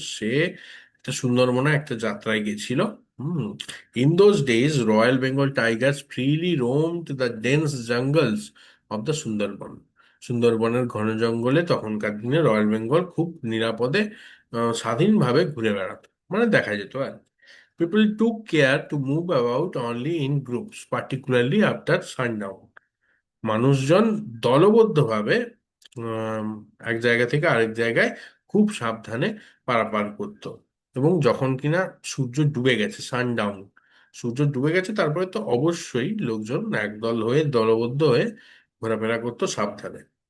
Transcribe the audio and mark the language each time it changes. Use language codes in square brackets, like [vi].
[bn] সে একটা সুন্দরবনে একটা যাত্রায় গেছিল। হুম। [en] In those days royal Bengal tigers freely roamed the dense jungles of the Sundarbans. [bn] সুন্দরবনের ঘন জঙ্গলে তখনকার দিনে রয়্যাল বেঙ্গল খুব নিরাপদে স্বাধীনভাবে ঘুরে বেড়াতো, মানে দেখা যেত আর। [en] People took care to move about only in groups, particularly after sundown. [bn] মানুষজন দলবদ্ধভাবে উম, এক জায়গা থেকে আরেক জায়গায় খুব সাবধানে পারাপার করত। এবং যখন কিনা সূর্য ডুবে গেছে, সানডাউন, সূর্য ডুবে গেছে, তারপরে তো অবশ্যই লোকজন একদল হয়ে দলবদ্ধ হয়ে ঘোরাফেরা করতো সাবধানে।